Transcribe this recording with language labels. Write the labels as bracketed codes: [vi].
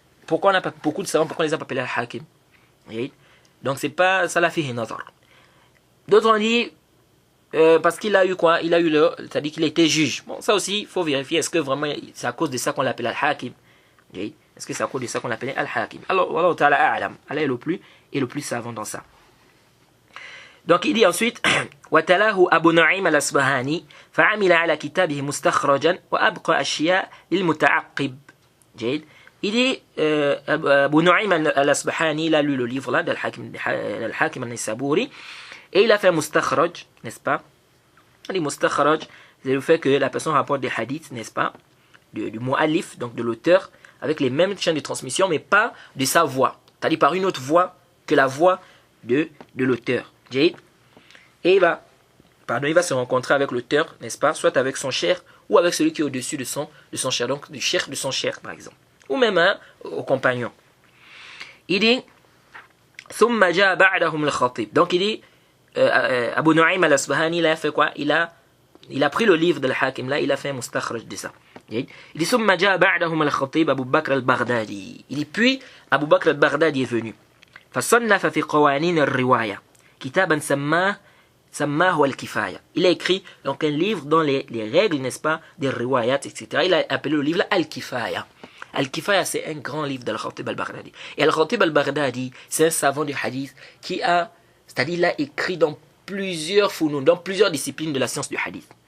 [fr] Pourquoi on n'a pas beaucoup de savants, pourquoi on les a pas appelés Al-Hakim? Donc c'est pas ça la [ar] fihi nazar. [fr] D'autres ont dit parce qu'il a eu quoi? Il a eu c'est-à-dire qu'il était juge. Bon, ça aussi, il faut vérifier, est-ce que vraiment c'est à cause de ça qu'on l'appelle Al-Hakim? Est-ce que c'est à cause de ça qu'on l'appelait Al-Hakim? Alors, [ar] Allah Ta'ala a'lam. [fr] Allah est le plus savant dans ça. Donc il dit ensuite [ar] وتلاه أبو نعيم الأصبهاني فعمل على كتابه مستخرجا وأبقى أشياء للمتعقب. [fr] Il dit Abu Nu'aym al-Asbahani, il a lu le livre là d'Al-Hakim al-Naysaburi et il a fait un mustakhraj, n'est-ce pas, Les mustakharaj, c'est le fait que la personne rapporte des hadiths, n'est-ce pas, du mu'allif, donc de l'auteur, avec les mêmes chaînes de transmission, mais pas de sa voix. C'est-à-dire par une autre voix que la voix de l'auteur. Et il va se rencontrer avec l'auteur, n'est-ce pas, soit avec son cher, ou avec celui qui est au-dessus de son cher, donc du cher de son cher, par exemple. Ou même au compagnon. Il dit, [ar] ثم جاء بعدهم الخطيب. [fr] Donc il dit, Abu Nu'aym al-Asbahani, il a fait quoi? Il a pris le livre de l'Hakim, là, il a fait un mustakhraj de ça. Il dit, [ar] ثم جاء بعدهم الخطيب أبو بكر البغدادي. [fr] Il dit, puis Abu Bakr al-Baghdadi est venu. [ar] فصنف في قوانين الرواية كتابا سماه الكفاية. [fr] Il a écrit donc un livre dans les règles, n'est-ce pas, des riwayat, etc. Il a appelé le livre là Al-Kifaya. Al-Kifaya, c'est un grand livre de Al-Khatib al-Baghdadi. Et Al-Khatib al-Baghdadi, c'est un savant du hadith qui a, c'est-à-dire il a écrit dans plusieurs founoun, dans plusieurs disciplines de la science du hadith.